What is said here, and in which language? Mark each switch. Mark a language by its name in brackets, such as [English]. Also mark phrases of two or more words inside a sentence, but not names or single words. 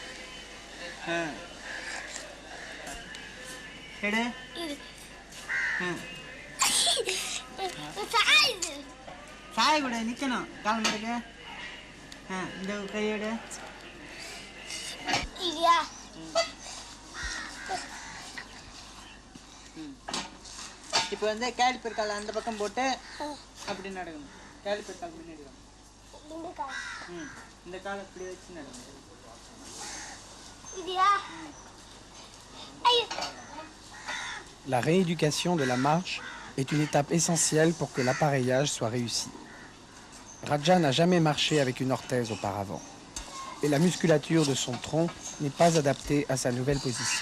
[Tamil] எடு சாய கூட நிற்கணும் கால் மடக்கு இந்த கையோடு இப்போ வந்து கேலிப்பர் கால் அந்த பக்கம் போட்டு அப்படி நடக்கணும் கேலிப்பர் கால் முன்னாடி இந்த கால் அப்படி வச்சு நடக்கணும் [French] La rééducation de la marche est une étape essentielle pour que l'appareillage soit réussi. Raja n'a jamais marché avec une orthèse auparavant, et la musculature de son tronc n'est pas adaptée à sa nouvelle position.